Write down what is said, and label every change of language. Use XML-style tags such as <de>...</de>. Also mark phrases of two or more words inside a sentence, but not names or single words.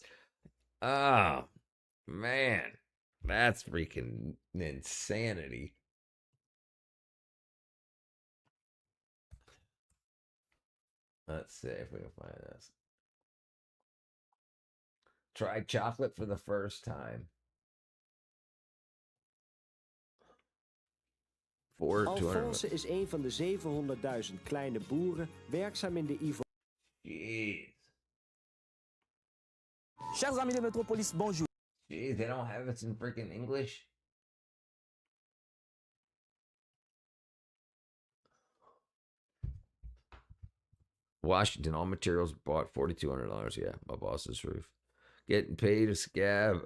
<en>Oh, man. That's freaking insanity. Let's see if we can find this. Try chocolate for the first time.</en> <nl>Alphonse is een van de 700.000 kleine boeren werkzaam in de Ivoire.</nl> <en>Jeez.</en> <fr>Chers amis de Metropolis, bonjour.</fr> <en>Jeez, they don't have it in freaking English. Washington, all materials bought $4,200. Yeah, my boss's roof. Getting paid a scab.</en>